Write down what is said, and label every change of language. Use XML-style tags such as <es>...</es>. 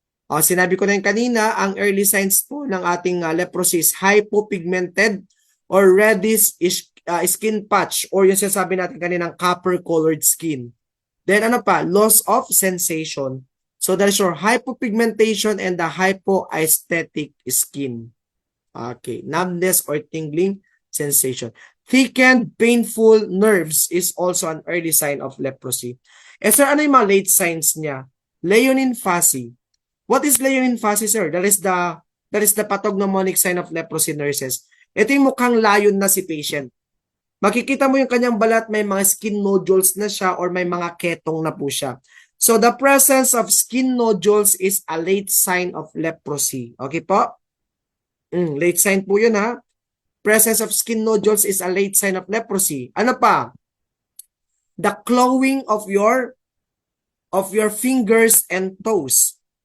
<tl>Sinabi ko na yung kanina, ang early signs po ng ating leprosy</tl> <en>is hypopigmented or reddish skin patch</en> <tl>or yung sinasabi natin kaninang copper-colored skin. Then ano pa?</tl> <en>Loss of sensation. So that is your hypopigmentation and the hypoaesthetic skin. Okay. Numbness or tingling sensation. Thickened, painful nerves is also an early sign of leprosy.</en> <tl>Sir, ano yung mga late signs niya?</tl> <en>Leonine fuzzy. What is leonine fuzzy, sir? That is the pathognomonic sign of leprosy, nurses.</en> <tl>Ito yung mukhang lion na si patient. Makikita mo yung kanyang balat, may mga skin nodules na siya or may mga ketong na po siya.</tl> <en>So the presence of skin nodules is a late sign of leprosy. Okay po?</en> <tl>Late sign po yun ha.</tl> <en>Presence of skin nodules is a late sign of leprosy.</en> <tl>Ano pa?</tl> <en>The clawing of your fingers and toes.</en>